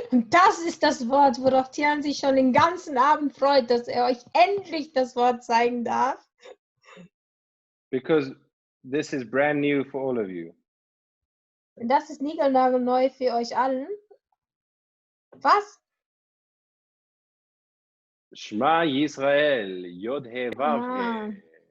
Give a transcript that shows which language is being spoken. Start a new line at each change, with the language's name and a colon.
German: Das ist das Wort, worauf Tiaan sich schon den ganzen Abend freut, dass er euch endlich das Wort zeigen darf.
English: Because this is brand new for all of you.
German: Und das ist niegelnagelneu für euch allen. Was?
Hebrew: Shema Yisrael, Yod He Vav He.